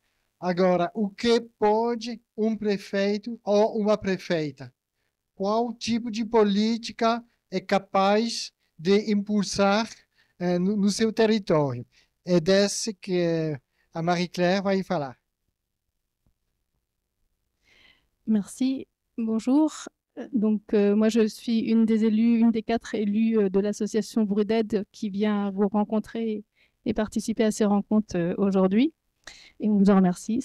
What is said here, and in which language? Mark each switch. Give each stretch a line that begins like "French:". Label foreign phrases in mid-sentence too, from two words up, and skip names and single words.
Portuguese: Agora, o que pode um prefeito ou uma prefeita? Qual tipo de política é capaz de impulsar no seu território? É desse que a Marie-Claire vai falar.
French: Merci. Bonjour. Donc, moi, je suis une des élus, une des 4 élus de l'association Bruded qui vient vous rencontrer et participer à ces rencontres aujourd'hui. Et on vous en remercie.